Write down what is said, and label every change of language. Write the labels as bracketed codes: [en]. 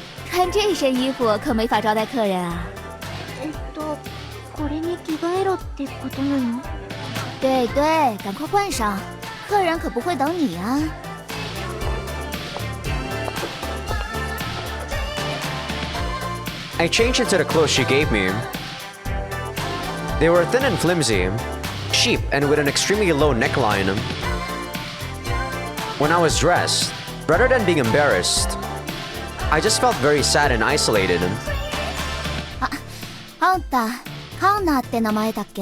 [zh] 穿这身衣服可没法招待客人啊。 [ja] これに着替えろってことなの？ [zh] 对对，赶快换上，客人可不会等你啊。 [en] I changed into the clothes she gave me. They were thin and flimsy, cheap and with an extremely low neckline. When I was dressed, rather than being embarrassed, I just felt very sad and isolated. [ja] あんた、カンナって名前だっけ？